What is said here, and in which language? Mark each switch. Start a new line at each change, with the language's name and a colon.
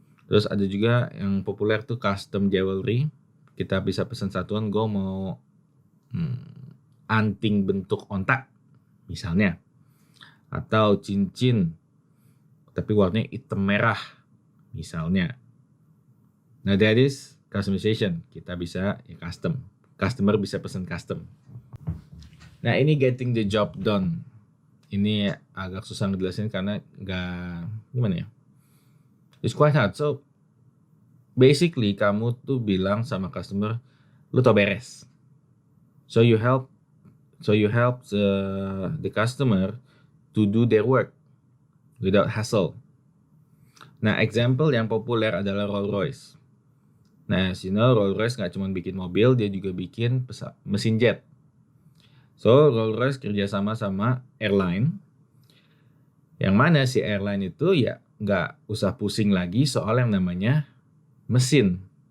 Indonesian: Terus ada juga yang populer tuh custom jewelry. Kita bisa pesan satuan, gue mau anting bentuk ontak misalnya, atau cincin tapi warnanya hitam merah misalnya.
English: Nah, that is customization.
Indonesian: Kita bisa ya custom. Customer bisa pesan custom. Nah, ini
English: getting the job done.
Indonesian: Ini agak susah ngejelasin karena gimana ya?
English: It's quite hard. So, basically
Indonesian: kamu tuh bilang sama customer, lu tau beres.
English: So you help the customer to do their work without hassle.
Indonesian: Nah, example yang populer adalah Rolls-Royce. Nah, Rolls-Royce nggak cuma bikin mobil, dia juga bikin mesin jet. So, Rolls-Royce kerjasama sama airline, yang mana si airline itu ya nggak usah pusing lagi soal yang namanya mesin.